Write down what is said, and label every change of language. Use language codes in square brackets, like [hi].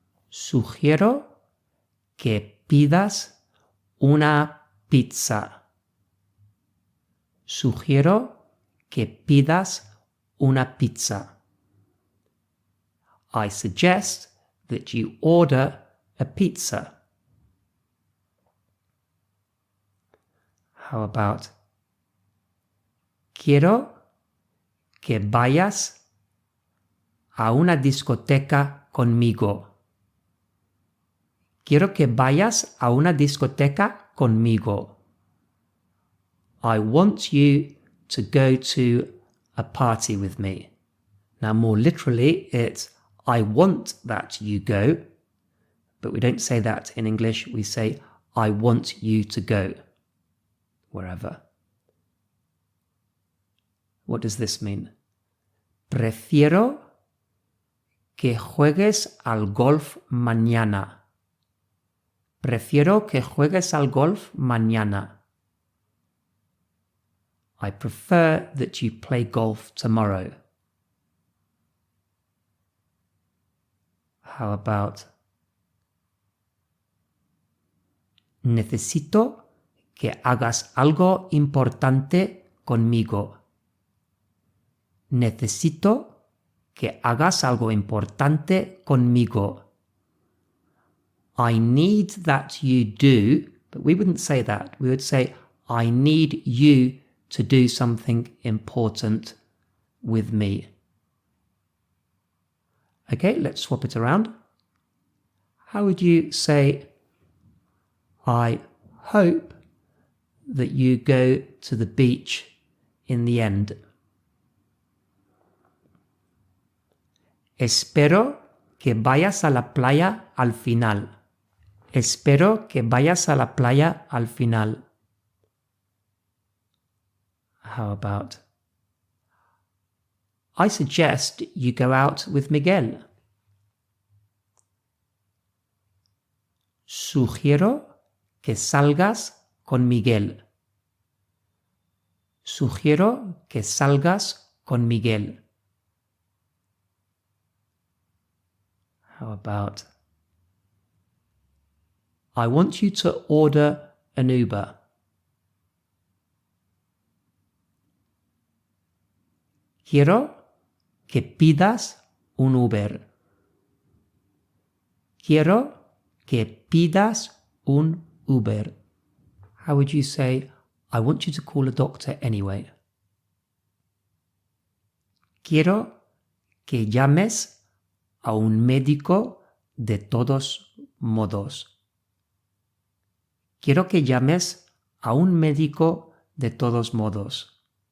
[es] Sugiero que pidas una pizza. Sugiero que pidas una pizza. [en] I suggest that you order a pizza. How about [es] quiero que vayas a una discoteca conmigo. Quiero que vayas a una discoteca conmigo. [en] I want you to go to a party with me. Now, more literally, it's I want that you go, but we don't say that in English. We say I want you to go wherever. What does this mean? [es] Prefiero que juegues al golf mañana. Prefiero que juegues al golf mañana. [en] I prefer that you play golf tomorrow. How about [es] necesito que hagas algo importante conmigo. Necesito que hagas algo importante conmigo. [en] I need that you do, but we wouldn't say that. We would say, I need you to do something important with me. Okay, let's swap it around. How would you say, I hope that you go to the beach in the end? [es] Espero que vayas a la playa al final. Espero que vayas a la playa al final. [en] How about I suggest you go out with Miguel. [es] Sugiero que salgas con Miguel. Sugiero que salgas con Miguel. [en] How about I want you to order an Uber. [es] Quiero que pidas un Uber. Quiero que pidas un Uber. [en] How would you say, I want you to call a doctor anyway? [es] Quiero que llames a un médico de todos modos. Quiero que llames a un médico de todos modos.